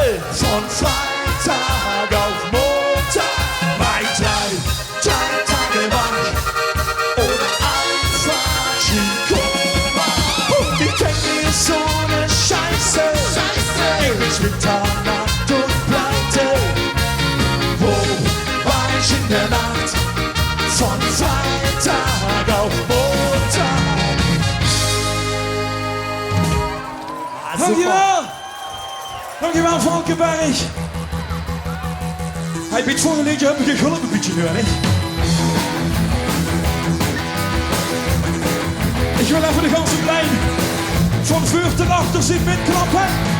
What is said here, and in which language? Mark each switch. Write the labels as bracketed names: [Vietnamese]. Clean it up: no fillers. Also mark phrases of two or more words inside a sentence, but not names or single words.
[German] Von Freitag auf Montag war ich drei Tage wach oder einfach in Koma. Und ich denk mir so eine Scheiße. Ich bin splitternackt und pleite. Wo war ich in der Nacht? Von Freitag auf Montag. [Dutch] Dankjewel! Dankjewel Valkenberg! Hey, bij het volgende liedje heb ik een geluk een beetje nu, hè? Ik wil even de ganse plein van voor tot achter zien mitklappen.